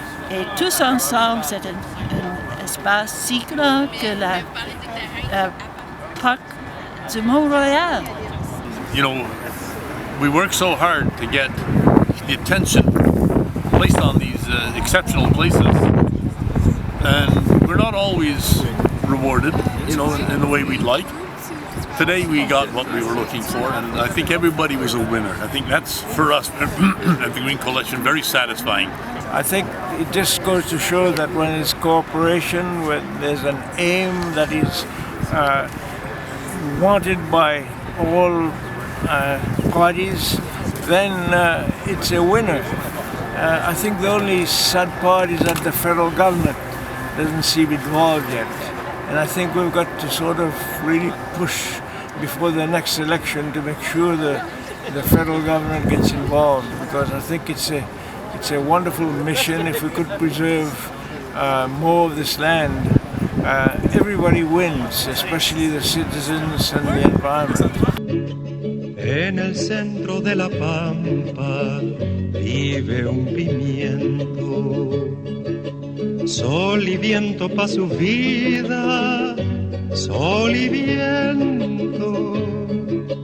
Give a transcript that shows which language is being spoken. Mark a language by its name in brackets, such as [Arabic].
[French] Et tous ensemble, c'est un espace si grand que le parc de Montréal. [English] We work so hard to get the attention placed on these exceptional places, and we're not always rewarded, in the way we'd like. Today we got what we were looking for, and I think everybody was a winner. I think that's, for us at the Green Coalition, very satisfying. I think it just goes to show that when it's cooperation, when there's an aim that is wanted by all parties, then it's a winner. I think the only sad part is that the federal government doesn't seem involved yet. And I think we've got to sort of really push before the next election to make sure the federal government gets involved, because I think it's a wonderful mission. If we could preserve more of this land, everybody wins, especially the citizens and the environment. [Spanish] En el centro de la pampa vive un pimiento, sol y viento pa' su vida, sol y viento, sol y viento pa' su vida, sol